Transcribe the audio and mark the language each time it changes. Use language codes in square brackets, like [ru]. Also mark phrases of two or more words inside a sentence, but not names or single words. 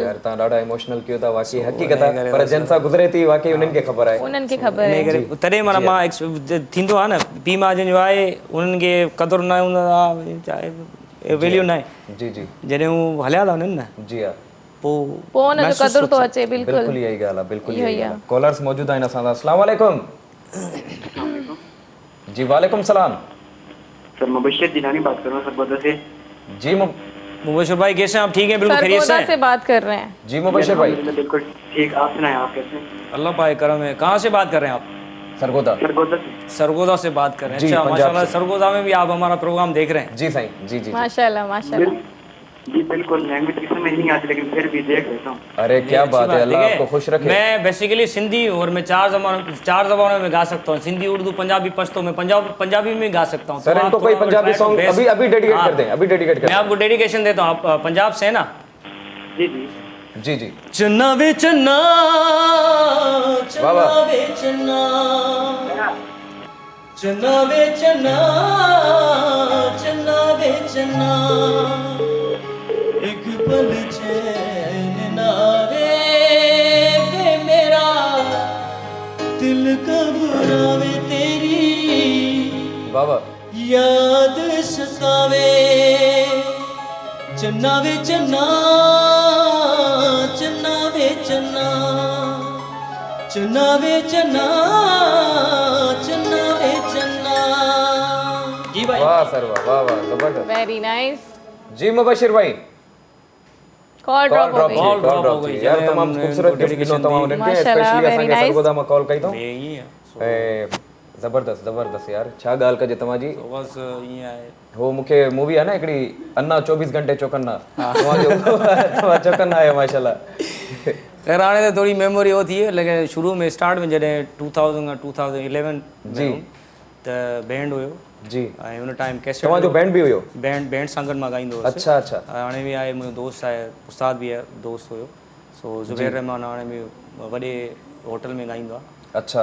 [sd] यार तव्हां ॾाढा इमोशनल कयो था, वाकई हक़ीक़त आहे, पर जंहिं सां गुज़रे थी वाकई उन्हनि खे ख़बर आहे। उन्हनि खे ख़बर इन आहे। करे तॾहिं माना मां थींदो आहे न, पीउ माउ जंहिंजो आहे उन्हनि खे क़दुरु न हूंदो आहे, चाहे वैल्यू न आहे। जी जी जॾहिं हू हलिया था वञनि न, [ur] جی ہاں [sd] पोइ हुनजो क़दुरु थो अचे। बिल्कुल बिल्कुल यही ॻाल्हि आहे, बिल्कुल इहो ई यही आहे। ॻाल्हि आहे। कॉलर्स मौजूद आहिनि असां सां। [ar] السلام علیکم۔ جی وعلیکم سلام. [ur] سر مبشر جیلانی بات کر رہا ہوں سرگودھا سے. जी مبشر بھائی کیسے ہیں آپ؟ ٹھیک ہیں؟ بالکل خیریت سے سرگودھا سے بات کر رہے ہیں. جی مبشر بھائی بالکل ٹھیک، آپ سنائیں آپ کیسے ہیں? اللہ پاک کرم ہے۔ کہاں سے بات کر رہے ہیں آپ? सरगोदा سرگودھا سے بات کر رہے ہیں. जी, अच्छा पंजाब माशाल्लाह, से। سرگودھا میں بھی آپ ہمارا پروگرام دیکھ رہے ہیں. جی سائیں جی جی. ماشاءاللہ ماشاءاللہ. جی بالکل، لینگویج کی سمجھ نہیں آتی لیکن پھر بھی دیکھ لیتا ہوں. ارے کیا अच्छी بات ہے، اللہ देखिए, آپ کو خوش رکھے. میں بیسکلی سندھی اور میں چار زبانوں میں گا سکتا ہوں، سندھی، اردو، پنجابی، پشتو میں پنجابی میں گا سکتا ہوں. सर तो इनको आप कोई थोड़ा पंजाबी [en] try to [ur] सॉन्ग best- ابھی ابھی ڈیڈیکیٹ हाँ, کر دیں، ابھی ڈیڈیکیٹ کر میں آپ کو ڈیڈیکیشن دیتا ہوں. آپ پنجاب سے ہے نا? جی جی جی جی. [pa] چنا وے چنا، چنا وے چنا، چنا وے چنا، چنا وے چنا، اک پل چین نہ وے وے میرا دل گھبراوے تیری बाबा یاد ستاوے. چنا وے چنا، چنا وے چنا، چنا وے چنا، چنا وے چنا. [ur] جی بھائی واہ سر واہ واہ واہ زبردست. [en] very nice. [ur] جی مبشر بھائی کال ڈراپ ہو گئی. کال ڈراپ ہو گئی. [sd] यार तमाम खूबसूरत गिफ्ट ॾिनो तव्हां उन्हनि खे, माशाल्लाह, स्पेशली very असांखे nice। सरगोदा मां कॉल कई अथऊं। [ur] یہی ہے [sd] ऐं ज़बरदस्त ज़बरदस्त यार, छा ॻाल्हि कजे तव्हांजी। तो बस ईअं आहे। हो मूंखे मूवी आहे न हिकिड़ी अन्ना 24 घंटे चौकन्ना, तव्हां चौकन्ना आहियो माशाल्लाह। खैर हाणे त थोरी मेमोरी हो थी है, लेकिन शुरू में स्टार्ट में जॾहिं 2011 जी त बैंड हुयो जी। ऐं हुन टाइम कैसेट तव्हांजो बैंड बि हुयो? बैंड सां गॾु मां ॻाईंदो हुउसि। अच्छा अच्छा। हाणे बि आहे, मुंहिंजो दोस्त आहे, उस्ताद बि आहे, दोस्त हुयो। सो ज़ुबैर रहमान हाणे बि वॾे होटल में ॻाईंदो आहे। अच्छा